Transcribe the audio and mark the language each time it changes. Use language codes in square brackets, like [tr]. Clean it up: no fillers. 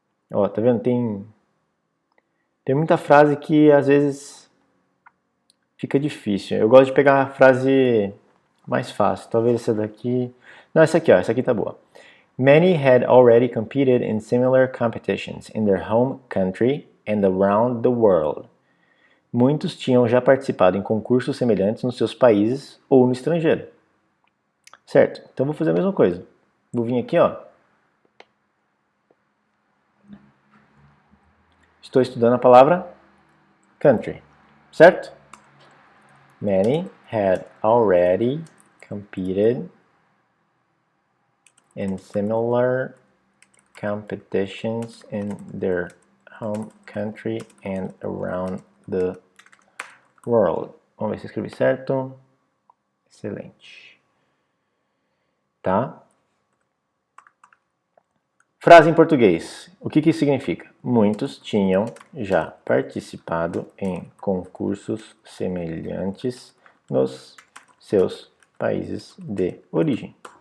[pt] Ó, tá vendo? Tem muita frase que às vezes fica difícil. Eu gosto de pegar a frase mais fácil. Talvez essa daqui... Não, essa aqui, ó. Essa aqui tá boa. [en] Many had already competed in similar competitions in their home country and around the world. [pt] Muitos tinham já participado em concursos semelhantes nos seus países ou no estrangeiro. Certo? Então vou fazer a mesma coisa. Vou vir aqui, ó. Estou estudando a palavra country. Certo? [en] Many had already competed in similar competitions in their home country and around the world. [pt] Vamos ver se eu escrevi certo. Excelente. Tá? Frase em português. O que isso significa? Muitos tinham já participado em concursos semelhantes nos seus países de origem.